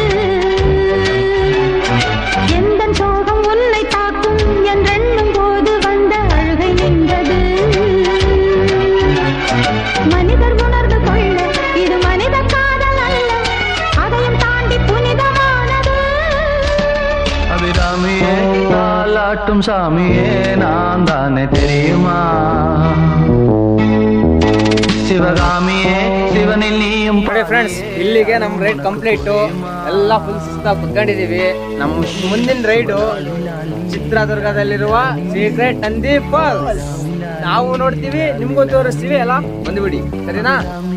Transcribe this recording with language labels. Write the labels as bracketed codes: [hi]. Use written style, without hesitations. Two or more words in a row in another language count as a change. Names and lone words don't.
[ta] எந்தன் சோகம் உன்னை தாக்கும் என்றெண்ணும் போது வந்த அழுகை நின்றது. மனிதர் உணர்ந்து கொள்ள இது மனித காதல் அல்ல, அதையும் தாண்டி புனிதமானது. அபிராமியே தாலாட்டும் சாமியே நான் தானே தெரியுமா, சிவகாமியே சிவனில் நீயம். [kn] ಫ್ರೆಂಡ್ಸ್, ಇಲ್ಲಿಗೆ ನಮ್ಮ ರೈಡ್ ಕಂಪ್ಲೀಟು. ಎಲ್ಲ ಫುಲ್ ಸುಸ್ತಾಗಿ ಕುತ್ಕೊಂಡಿದೀವಿ. ನಮ್ಮ ಮುಂದಿನ ರೈಡು ಚಿತ್ರದುರ್ಗದಲ್ಲಿರುವ ಸೀಕ್ರೆಟ್ ನಂದಿ ಫಾಲ್ಸ್. ನಾವು ನೋಡ್ತೀವಿ, ನಿಮ್ಗೂ ತೋರಿಸ್ತೀವಿ, ಎಲ್ಲ ಬಂದ್ಬಿಡಿ, ಸರಿನಾ?